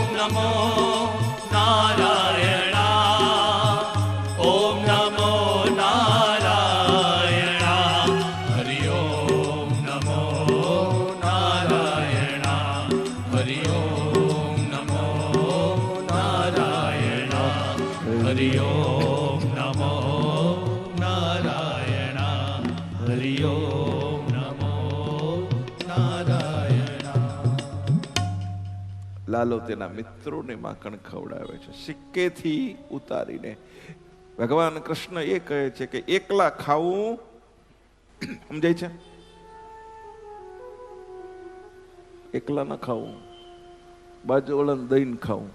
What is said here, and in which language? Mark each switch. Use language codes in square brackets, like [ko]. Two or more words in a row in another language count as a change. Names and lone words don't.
[sa] नमो नारायण ओम नमो नारायण हरि ओम नमो नारायण हरि ओम नमो नारायण हरि ओम नमो नारायण हरि ओम नमो नारायण [gu] લાલો તેના મિત્રોને માખણ ખવડાવે છે સિક્કેથી ઉતારીને. ભગવાન કૃષ્ણ એ કહે છે કે એકલા ખાવું સમજાય છે, એકલા ન ખાવું, બાજુવાળાને દઈને ખાવું.